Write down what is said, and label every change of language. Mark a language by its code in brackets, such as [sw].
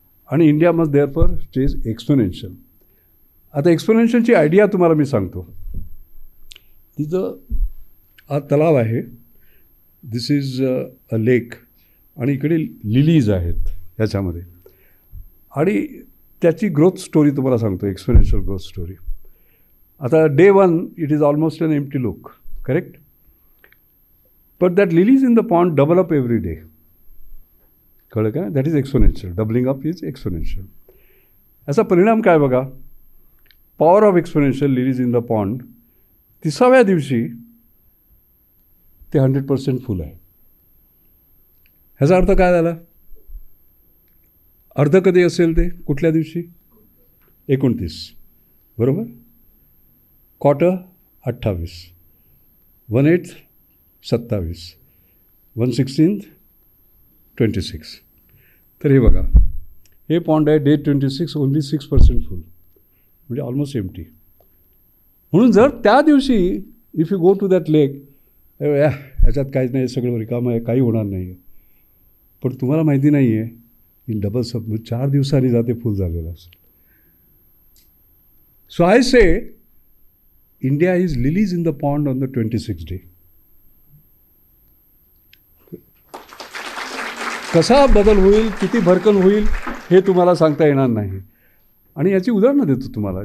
[mr] आणि [en] India must therefore chase exponential. [mr] आता एक्सपोनेन्शियलची idea तुम्हाला मी सांगतो. तिथं हा तलाव आहे, [en] this is a lake, [mr] आणि इकडे लिलीज आहेत ह्याच्यामध्ये, आणि त्याची ग्रोथ स्टोरी तुम्हाला सांगतो, एक्सपोनेन्शियल ग्रोथ स्टोरी. [en] आता day 1 it is almost an empty look, correct. But that lilies in the pond double up every day. [mr] कळलं का. [en] That is exponential. Doubling up is exponential. [mr] याचा परिणाम काय बघा. [en] power of exponential lilies in the pond, [mr] 30व्या दिवशी ते 100% फुल आहे. ह्याचा अर्थ काय झाला. अर्ध कधी असेल ते, कुठल्या दिवशी. 29, बरोबर. क्वार्टर 28, 1/8 27, 1/16 26. तर हे बघा, हे पॉन्ड आहे डे 26 ओन्ली 6% फुल, म्हणजे ऑलमोस्ट एम्प्टी. म्हणून जर त्या दिवशी [en] if you go to that lake, [mr] ह्याच्यात काहीच नाही, सगळं रिकामं आहे, काही होणार नाही आहे. पण तुम्हाला माहिती नाही आहे इन डबल सब 4 दिवसांनी जाते फुल झालेलं असेल. [en] So I say India is lilies in the pond on the 26th day. [mr] कसा बदल होईल, किती भरकन होईल, हे तुम्हाला सांगता येणार नाही. आणि याची उदाहरणं देतो तुम्हाला.